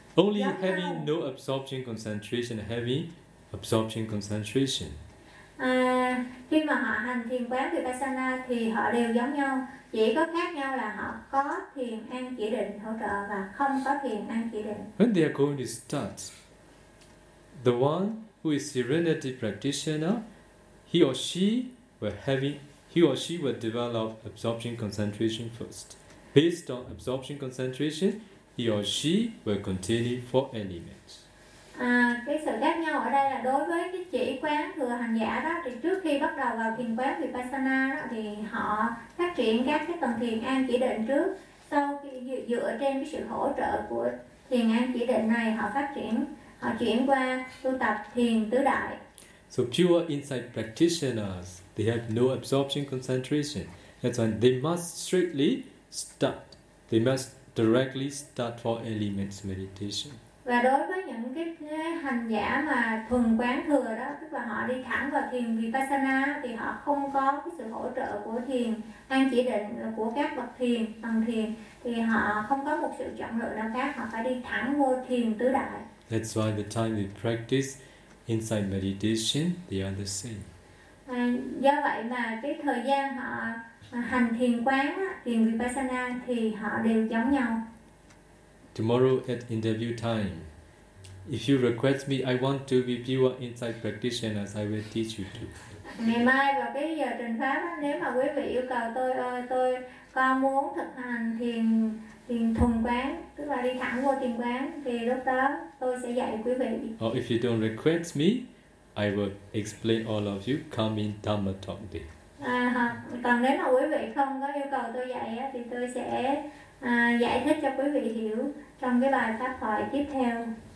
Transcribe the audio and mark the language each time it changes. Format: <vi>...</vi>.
<en>Only having no absorption concentration, heavy absorption concentration.</en> <vi>Khi mà họ hành thiền quán Vipassana thì họ đều giống nhau. Chỉ có khác nhau là họ có thiền an chỉ định hỗ trợ và không có thiền an chỉ định.</vi> <en>When they are going to start, the one who is serenity practitioner, he or she will develop absorption concentration first. Based on absorption concentration, he or she will continue for elements.</en> <vi>Cái sự khác nhau ở đây là đối với cái chỉ quán thừa hành giả đó, thì trước khi bắt đầu vào thiền quán Vipassana đó thì họ phát triển các cái tầng thiền an chỉ định trước, sau khi dựa trên cái sự hỗ trợ của thiền an chỉ định này họ phát triển, họ chuyển qua tu tập thiền tứ đại.</vi> <en>So pure insight practitioners, they have no absorption concentration. That's why they must strictly start. They must directly start for elements meditation.</en> <vi>Và đối với những cái hành giả mà thuần quán thừa đó, tức là họ đi thẳng vào thiền Vipassana thì họ không có cái sự hỗ trợ của thiền an chỉ định của các bậc thiền, tầng thiền, thì họ không có một sự chọn lựa nào khác, họ phải đi thẳng vô thiền tứ đại.</vi> <en>That's why the time they practice insight meditation, they are the same.</en> <vi>Do vậy mà cái thời gian họ hành thiền quán, thiền Vipassana thì họ đều giống nhau.</vi> <en>Tomorrow at interview time, if you request me, I want to be pure insight practitioner, as I will teach you to.</en> <vi>Ngày mai vào cái giờ trình pháp, nếu mà quý vị yêu cầu tôi, tôi có muốn thực hành thiền thuần quán, tức là đi thẳng vô thiền quán, thì lúc đó tôi sẽ dạy quý vị.</vi> <en>Or if you don't request me, I will explain all of you coming Dhamma Talk Day.</en> <vi>Còn nếu mà quý vị không có yêu cầu tôi dạy thì tôi sẽ giải thích cho quý vị hiểu trong cái bài pháp thoại tiếp theo.</vi>